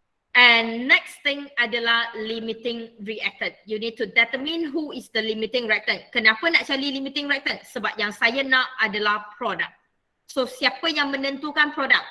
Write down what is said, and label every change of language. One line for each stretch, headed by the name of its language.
English: And next thing adalah limiting reactant. You need to determine who is the limiting reactant.
Malay: Kenapa nak cari limiting reactant? Sebab yang saya nak adalah produk. So siapa yang menentukan produk?